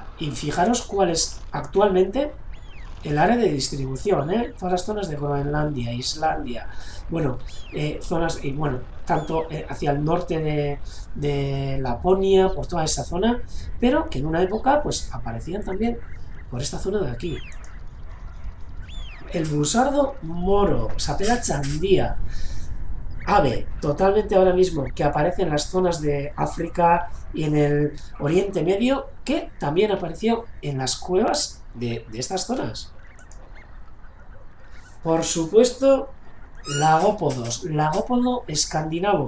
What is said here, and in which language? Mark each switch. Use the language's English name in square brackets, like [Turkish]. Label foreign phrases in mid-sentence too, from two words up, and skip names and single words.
[Spanish] Y fijaros cuál es actualmente el área de distribución, todas las zonas de Groenlandia, Islandia, bueno, zonas, y bueno, tanto hacia el norte de Laponia, por toda esa zona, pero que en una época pues aparecían también por esta zona de aquí. El busardo moro, Sapera chandía, ave totalmente ahora mismo que aparece en las zonas de África y en el Oriente Medio, que también apareció en las cuevas de estas zonas. Por supuesto, lagópodo escandinavo.